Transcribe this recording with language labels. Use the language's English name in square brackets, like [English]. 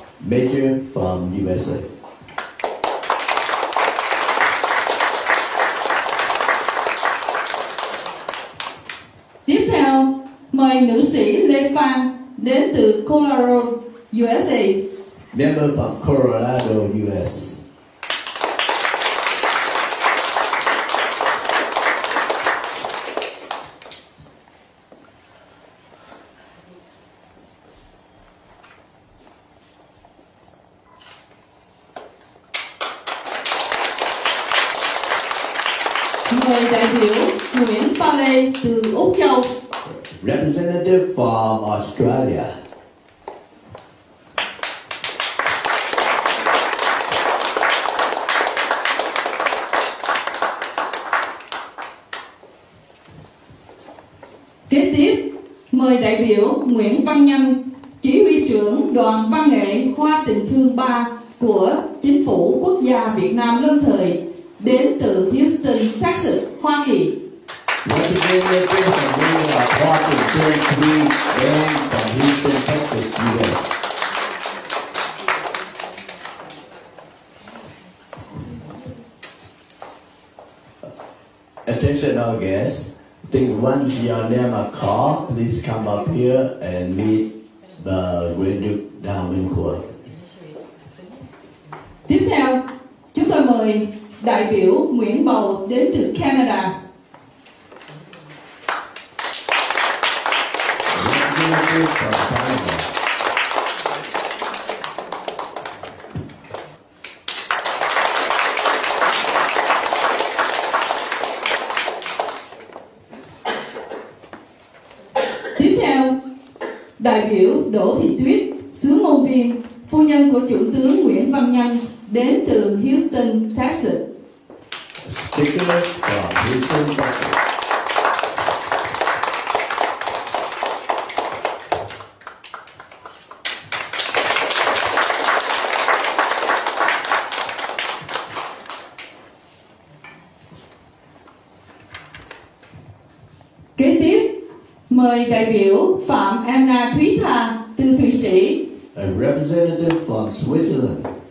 [English] Major from USA. [Vietnamese] Tiếp theo, mời nữ sĩ Lê Phan đến từ Colorado, USA. [English] Member from Colorado, US. [Vietnamese] Mời đại biểu Nguyễn Pha Lê từ Úc Châu. [English] Representative from Australia. [Vietnamese] Kế tiếp, mời đại biểu Nguyễn Văn Nhanh, chỉ huy trưởng đoàn văn nghệ Hoa Tình Thương 3 của Chính phủ Quốc gia Việt Nam lâm thời, đến từ Houston, Texas, Hoa Kỳ. [English] Representative from Hoa Tình Thương 3 and from Houston, Texas, US. Attention all guests. I think once your name are called, please come up here and meet the Grand Duke Đào Minh Quân. [Vietnamese] Tiếp theo, chúng tôi mời đại biểu Nguyễn Bầu đến từ Canada. [English] Representative from Canada. [Vietnamese] Tiếp theo, đại biểu Đỗ Thị Tuyết, xứ ngôn viên, phu nhân của Chủ tướng Nguyễn Văn Nhanh, đến từ Houston, Texas. [English] Speaker from Houston, Texas. [Vietnamese] Kế tiếp, mời đại biểu Phạm Anna Thúy Tha từ Thụy Sĩ. [English] A representative from Switzerland.